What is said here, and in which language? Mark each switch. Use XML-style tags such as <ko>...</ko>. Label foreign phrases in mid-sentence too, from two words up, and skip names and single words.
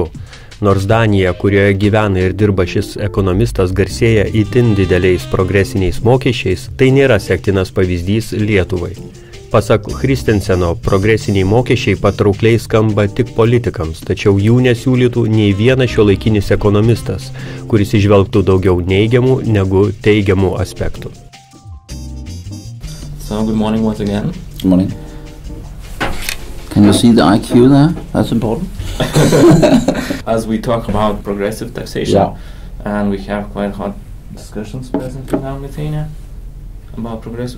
<lt>Nors Danija, kurioje gyvena ir dirba šis ekonomistas, garsėja itin dideliais progresiniais mokesčiais, tai nėra sektinas pavyzdys Lietuvai. Pasak Christenseno, progresiniai mokesčiai patraukliai skamba tik politikams, tačiau jų nesiūlytų nei vienas šiuolaikinis ekonomistas, kuris įžvelgtų daugiau neigiamų negu teigiamų aspektų.</lt> <en>So, good morning once again. Good morning. Can you see the IQ there? That's important. As we talk about progressive taxation, Yeah. and we have quite hot discussions presently now in Lithuania about progressive</en>